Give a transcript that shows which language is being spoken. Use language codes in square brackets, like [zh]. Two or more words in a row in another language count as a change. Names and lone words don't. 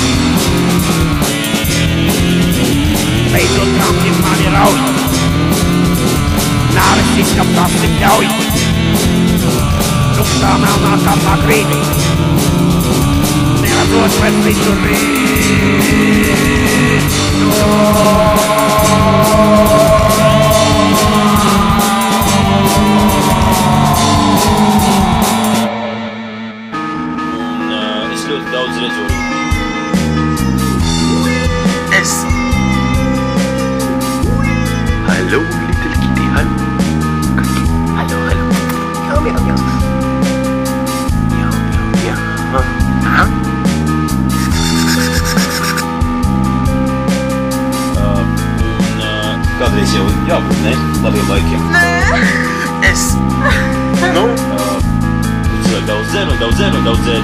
[lv] Beidzot kramķis mani rauj, nāves izkaptās tik ļauj, tukšā melnā kapā krītī, neredzot vairs visu rīt. Es ļoti daudz redzu. Es. [en] Hallo, little kitty, hallo. [lv] Hallo, hallo. Miau, miau, miau. Miau, miau, miau. Aha. Kādreiz jau jābūt, ne? Labiem laikiem. Nē. Es. Nu? Cilvēki daudz dzer.